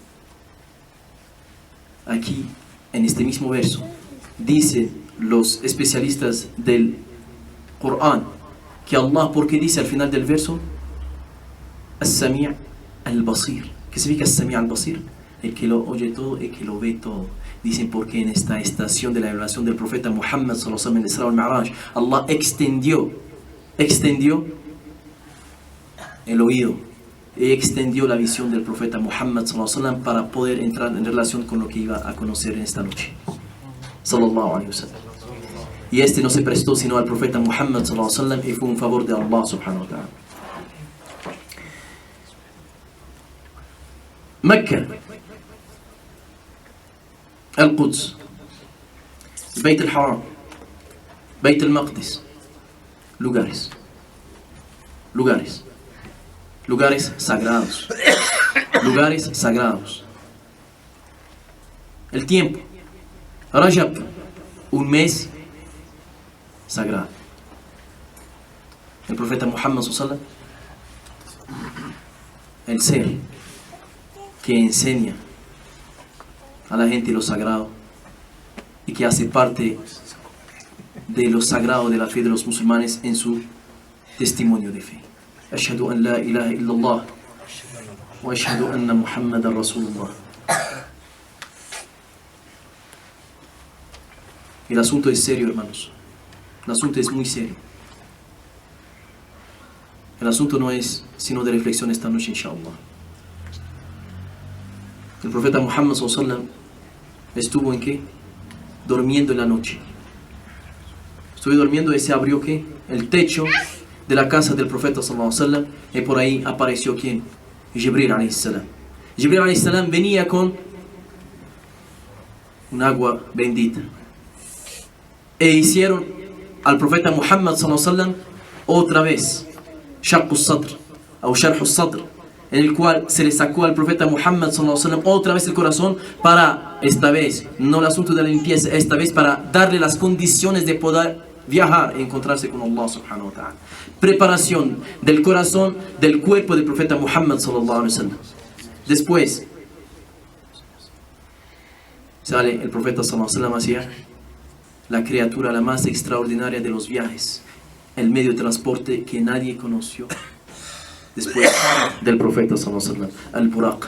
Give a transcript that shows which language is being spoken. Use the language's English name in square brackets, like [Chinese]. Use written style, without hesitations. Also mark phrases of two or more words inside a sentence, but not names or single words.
[Spanish] Aquí, en este mismo verso, dicen los especialistas del Corán que Allah, ¿por qué dice al final del verso [Arabic] السميع البصير? [Spanish] ¿Qué significa [Arabic] السميع البصير? [Spanish] El que lo oye todo, el que lo ve todo. Dicen porque en esta estación de la revelación del profeta Muhammad [Arabic] صلى الله عليه وسلم [Spanish] en el Isra wal Mi'raj, Allah extendió el oído y extendió la visión del profeta Muhammad [Arabic] صلى الله عليه وسلم [Spanish] para poder entrar en relación con lo que iba a conocer en esta noche, [Arabic] صلى الله عليه وسلم. [Spanish] Y este no se prestó sino al profeta Muhammad [Arabic] صلى الله عليه وسلم, [Spanish] y fue un favor de Allah [Arabic] سبحانه وتعالى. [Spanish] Mecca, Al-Quds, Bayt al-Haram, Bayt al-Maqdis, lugares sagrados, lugares sagrados. El tiempo Rajab, un mes sagrado. El profeta Muhammad [Arabic] صلى الله عليه وسلم, [Spanish] el ser que enseña a la gente lo sagrado y que hace parte de lo sagrado de la fe de los musulmanes en su testimonio de fe. [Arabic] أشهد أن لا إله إلا الله وأشهد أن محمدا رسول الله. [Spanish] El asunto es serio, hermanos. El asunto es muy serio. El asunto no es sino de reflexión esta noche, inshallah. El profeta Muhammad [Arabic] صلى الله عليه وسلم [Spanish] estuvo en qué? Durmiendo en la noche. Estuvo durmiendo y se abrió qué? El techo de la casa del profeta [Arabic] صلى الله عليه وسلم, [Spanish] y por ahí apareció ¿quién? Jibril [Arabic] عليه السلام. [Spanish] Jibril [Arabic] عليه السلام [Spanish] venía con un agua bendita. E hicieron al profeta Muhammad [Arabic] صلى الله عليه وسلم [Spanish] otra vez [Arabic] شق الصدر [Spanish] o [Arabic] شرح الصدر, [Spanish] en el cual se le sacó al profeta Muhammad [Arabic] صلى الله عليه وسلم [Spanish] otra vez el corazón para, esta vez, no el asunto de la limpieza, esta vez para darle las condiciones de poder viajar e encontrarse con Allah [Arabic] سبحانه وتعالى. [Spanish] Preparación del corazón, del cuerpo del profeta Muhammad [Arabic] صلى الله عليه وسلم. [Spanish] Después sale el profeta [Arabic] صلى الله عليه وسلم [Spanish] hacia la criatura la más extraordinaria de los viajes, el medio de transporte que nadie conoció después del profeta [Arabic] صلى الله عليه وسلم, [Spanish] el Buraq.